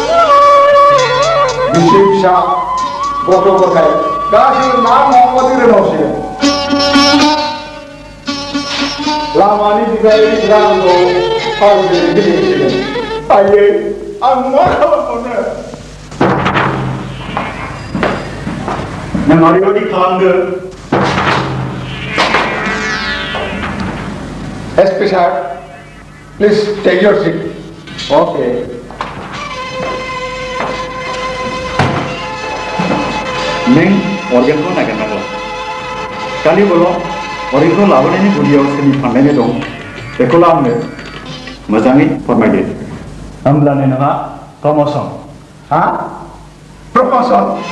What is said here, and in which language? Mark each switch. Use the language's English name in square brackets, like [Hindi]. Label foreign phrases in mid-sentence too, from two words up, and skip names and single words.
[Bodo] बिसि फिसा गथ' गथाय गासैबो ना मावाबादि रोनावसिगोन लामानि बिगायग्रा आंखौ फावजों गिदिंसिगोन आयै आं मा खालामबावनो नों ओरैबायदि खालामदो [English] SP sir, please take your seat. Okay. [Bodo] नों अर्गेनखौ नागिरनांगौ खालि बोल' अर्गेनखौ लाबोनायनि गुदियाव सोरनि फान्दायनाय दं बेखौल' आंनो मोजाङै फोरमायदो होमब्लानो नोंहा प्रमोशन हा प्रमोशन